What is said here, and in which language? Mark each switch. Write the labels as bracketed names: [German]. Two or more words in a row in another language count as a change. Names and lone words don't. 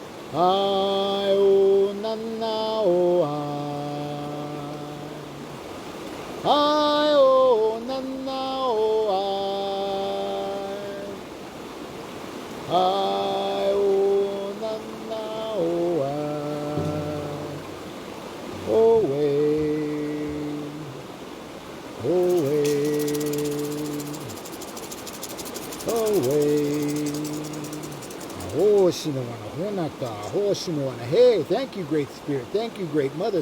[English] Ai o nana o ai. Ai o nana o ai. Ai o nana o ai. Away. Away. Hey, thank you, Great Spirit. Thank you, Great Mother.